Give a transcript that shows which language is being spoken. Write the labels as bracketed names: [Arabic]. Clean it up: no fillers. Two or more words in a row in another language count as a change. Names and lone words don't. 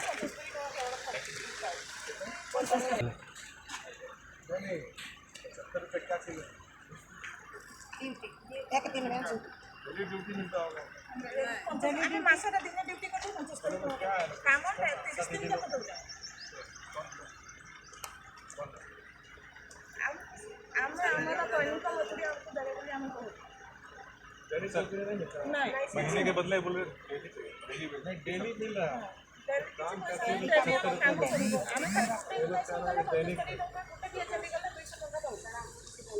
[Hindi] ड्यूटी मिलता होगा [Odia] ଆମେ ମାସରେ ଦିନେ ଡ୍ୟୁଟି କରୁ 75 କାମ 30 ଦିନ ଯାକ ଦଉଛୁ। ଆମେ ଆମର ଦୈନିକ ମଜୁରୀ ଆମକୁ ଦେବେ ବୋଲି ଆମେ କହୁଛୁ। [Hindi] महीने के बदले बोल रहे डेली मिल रहा है। काम करते हैं [Odia] ଆମେ